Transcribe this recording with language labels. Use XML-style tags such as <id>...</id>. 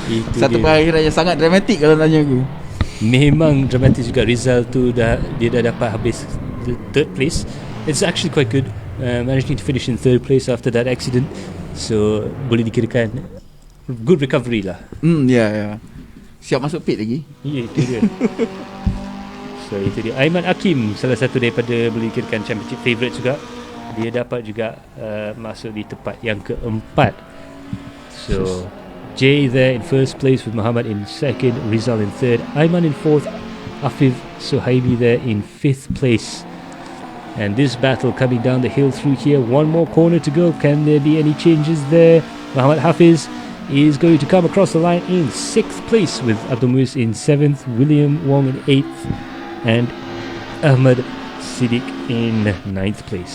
<ms>Satu pengakhiran yang sangat dramatik kalau tanya aku. Memang dramatik juga. Rizal tu dia dah dapat habis</ms> <en>the 3rd place. It's actually quite good, managing to finish in 3rd place after that accident.</en> <ms>So boleh dikirakan</ms> <en>good recovery</en> <ms>lah. Yeah. Siap masuk pit lagi. Ya, itu dia. So itu dia. Aiman Hakim, salah satu daripada boleh dikirakan</ms> <en>championship favourite</en> <ms>juga. Dia dapat juga masuk di tempat yang keempat.</ms> <en>So Jay there in 1st place with Muhammad in 2nd, Rizal in 3rd, Aiman in 4th, Afif Suhaimi there in 5th place. And this battle coming down the hill through here. One more corner to go. Can there be any changes there? Muhammad Hafiz is going to come across the line in 6th place with Abdul Muiz in 7th, William Wong in 8th, and Ahmad Siddiq in 9th place.</en>